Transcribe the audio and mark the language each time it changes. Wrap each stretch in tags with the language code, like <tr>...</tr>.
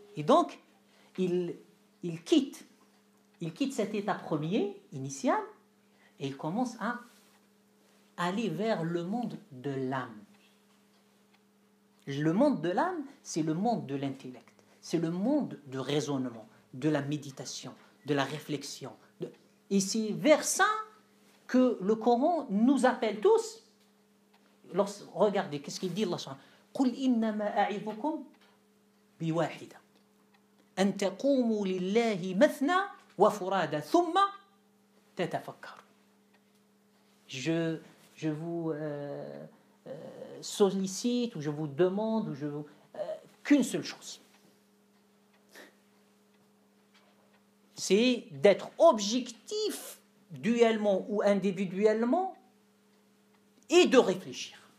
<fr>Et donc, il quitte cet état premier, initial, et il commence à aller vers le monde de l'âme. Le monde de l'âme, c'est le monde de l'intellect. C'est le monde du raisonnement, de la méditation, de la réflexion. Et c'est vers ça que le Coran nous appelle tous. Regardez, qu'est-ce qu'il dit Allah subhanahu wa ta'ala?</fr> <ar>قُلْ إِنَّمَا أَعِظُكُمْ بِوَاحِدَةٍ أَن تَقُومُوا لِلَّهِ مَثْنَى وَفُرَادَى ثُمَّ تَتَفَكَّرُوا.</ar> <fr>Je vous sollicite, ou je vous demande, qu'une seule chose. C'est d'être objectif, duellement ou individuellement, et de réfléchir.</fr>